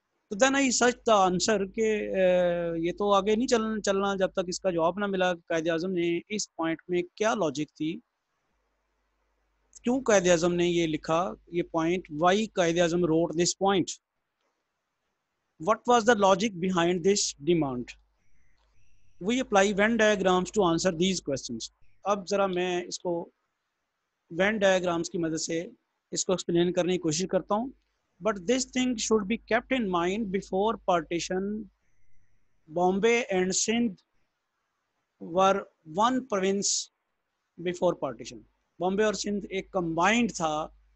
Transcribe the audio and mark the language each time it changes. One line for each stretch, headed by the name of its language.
Urdu: تو
English: then I such the answer
Urdu: کہ یہ تو آگے نہیں چلنا جب تک اس کا جواب نہ ملا کہ قائد اعظم نے اس پوائنٹ میں کیا لاجک تھی، کیوں قائد اعظم نے یہ لکھا یہ point,
English: Why Quaid Azam wrote this point, what was the logic behind this demand. We apply Venn diagrams to answer these questions.
Urdu: اب ذرا میں اس کو وین ڈائیگرامس کی مدد سے اس کو ایکسپلین کرنے کی کوشش کرتا ہوں،
English: but this thing should be kept in mind before partition
Urdu: Bombay and Sindh were one province before partition. Bombay اور سندھ ایک کمبائنڈ تھا